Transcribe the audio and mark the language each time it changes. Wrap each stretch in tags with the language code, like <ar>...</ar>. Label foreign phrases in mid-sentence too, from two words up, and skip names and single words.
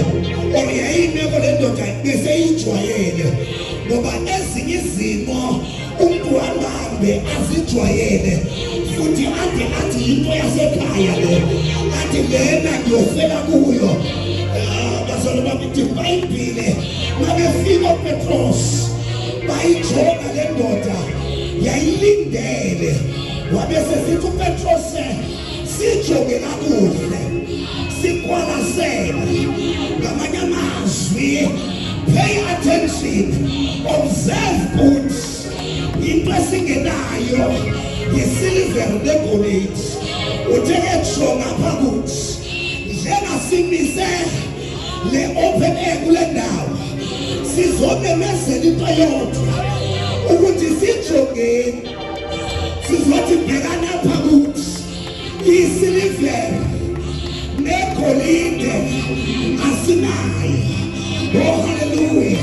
<xh>Or yayimeko le ndoda beseyijwayele.</xh> <zu>Ngoba ezinye izimo umuntu angahambe azijwayele futhi ade athi into yasekhaya le, athi lena ngiyofela kuyo.</zu> <xh>Bazalwane bami, ithi iBhayibheli mabefika uPetros bayijonga le ndoda yayilindele. Wabese sithi uPetros sijonge kakuhle, siqwalasele. Ngamanye amazwi</xh> <en>pay attention, observe good.</en> <xh>Into esingenayo yisilver negolide utheke jonga phakuthi njengasimise le</xh> <en>open air</en> <xh>kule ndawo sizomemezela into yodwa ukuthi sijongeni sizothi bhekana phakuthi isilver negolide asinayo.</xh> <en>Oh hallelujah.</en>